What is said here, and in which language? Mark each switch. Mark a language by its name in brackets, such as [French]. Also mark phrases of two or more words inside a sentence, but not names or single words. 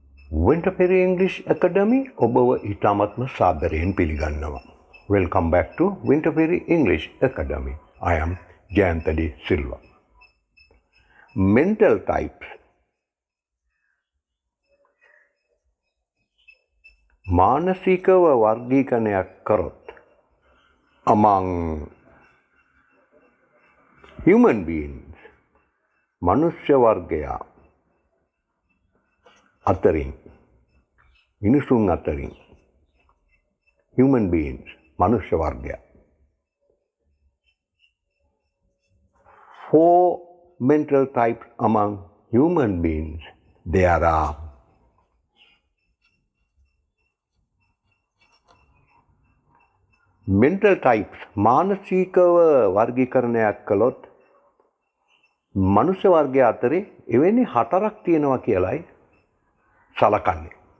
[Sinhala] Winter Ferry English Academy ඔබව ඉතාමත්ම සාදරයෙන් පිළිගන්නවා. [English] Welcome back to Winter Ferry English Academy. I am Jayantadi Silva. Mental types. [Sinhala] මානසිකව වර්ගීකරණයක් කරොත් [English] among human beings [Sinhala] මනුෂ්‍ය වර්ගයා අතරින් මිනිසුන් අතරින් [English] human beings [Sinhala] මනුෂ්‍ය වර්ගයා [English] 4 mental types among human beings. There are mental types [Sinhala] මානසිකව වර්ගීකරණයක් කළොත් මනුෂ්‍ය වර්ගය අතරේ එවැනි 4ක් තියෙනවා කියලායි සලකන්නේ.